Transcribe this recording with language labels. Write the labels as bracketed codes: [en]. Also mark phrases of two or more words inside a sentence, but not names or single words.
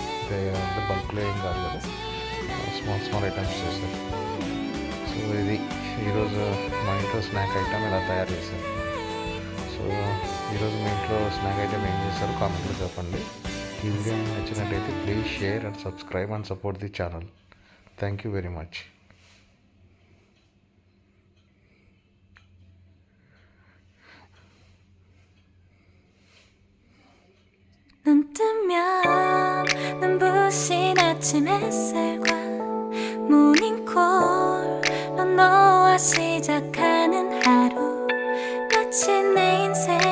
[te] అంటే బల్క్లో ఏం కాదు కదా, [en] small items [te] చేశారు. సో ఇది ఈరోజు మా ఇంట్లో [en] snack item [te] ఇలా తయారు చేశారు. సో ఈరోజు మీ ఇంట్లో [en] snack item [te] ఏం చేశారు కామెంట్లో చెప్పండి. ఈ వీడియో నచ్చినట్టయితే [en] please share and subscribe and support the channel. thank you very much. [ko] 눈 뜨면 눈부신 아침 햇살과 모닝콜로 너와 시작하는 하루 마치 내 인생